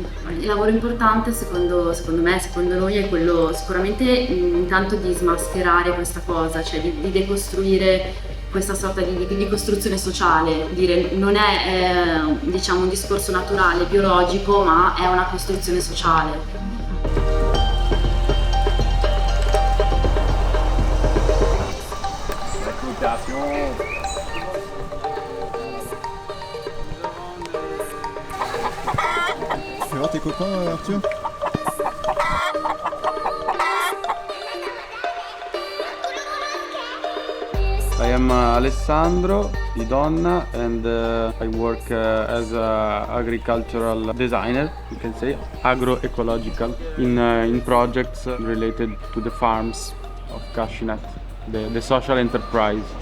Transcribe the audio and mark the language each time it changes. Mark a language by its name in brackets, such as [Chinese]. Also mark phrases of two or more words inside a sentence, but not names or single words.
[Italian] Il lavoro importante secondo me, secondo noi, è quello sicuramente intanto di smascherare questa cosa, cioè di decostruire questa sorta di costruzione sociale, dire non è un discorso naturale, biologico, ma è una costruzione sociale. [French] Tu vas voir tes copains, Arthur? [English] I am Alessandro Di Donna and I work as an agricultural designer, you can say, agroecological, in projects related to the farms of Cascinet, the social enterprise.